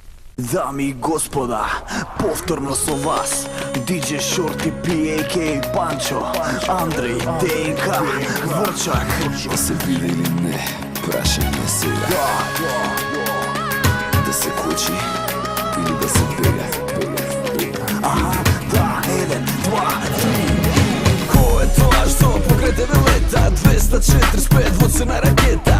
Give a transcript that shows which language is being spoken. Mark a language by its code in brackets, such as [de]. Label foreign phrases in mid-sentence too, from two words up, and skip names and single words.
[mk] Дами и господа, повторно со вас DJ Shorty P, a.k.a. Pancho, Andrej, DNK, Vrčak. Да се биде или не, прашање сега. Да се кучи или да се бега. Да, 1, 2, 3. Кој е тоа што покрај тебе лета? 245 воце на ракета.